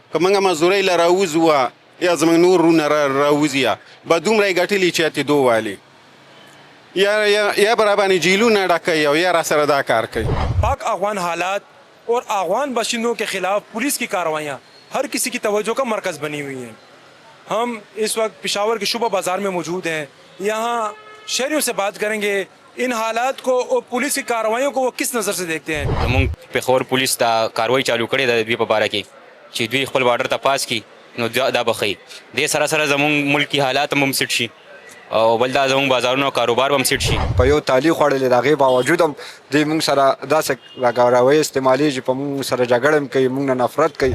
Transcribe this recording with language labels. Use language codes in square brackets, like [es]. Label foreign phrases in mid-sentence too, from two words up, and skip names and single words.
[ps] که موږ مزدورۍ له راوځو یا زموږ نور وروڼه راوځي به دومره یې ګټلي چې اتې دو والي یا به راباندې جیلونه ډکوي او یا را سره دا کار کوي. [ur] پاک افغان حالات اور افغان باشندوں کے خلاف پولیس کی کارروائیاں ہر کسی کی توجہ کا مرکز بنی ہوئی ہیں. ہم اس وقت پشاور کے شعبہ بازار میں موجود ہیں۔ یہاں شہریوں سے بات کریں گے ان حالات کو اور پولیس کی کارروائیوں کو وہ کس نظر سے دیکھتے ہیں. [ps] زمونږ پېښور پولیس دا کاروایي چالو کړې ده د دوی په باره کې چې دوی خپل بارډر ته پاس کړي نو دا به ښیي. دې سره سره زمونږ ملکي حالات هم سیټ شي او بل دا زموږ بازارونه او کاروبار هم سیټ شي. په یو تالی خوړلې د هغې باوجود هم دوی موږ سره داسې کاروایي استعمالېږي په موږ سره جګړه هم کوي موږ نه نفرت کوي.